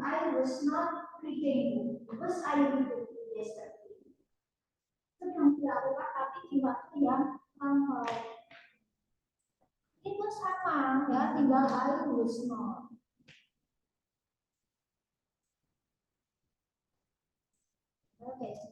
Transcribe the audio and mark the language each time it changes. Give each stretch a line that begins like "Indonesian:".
English: I was not reading book because I read the book yesterday.
Indonesian: Sedang dilakukan tapi di waktu yang lampau. Itu sama ya, tinggal
English: I was not.
Indonesian: Oke.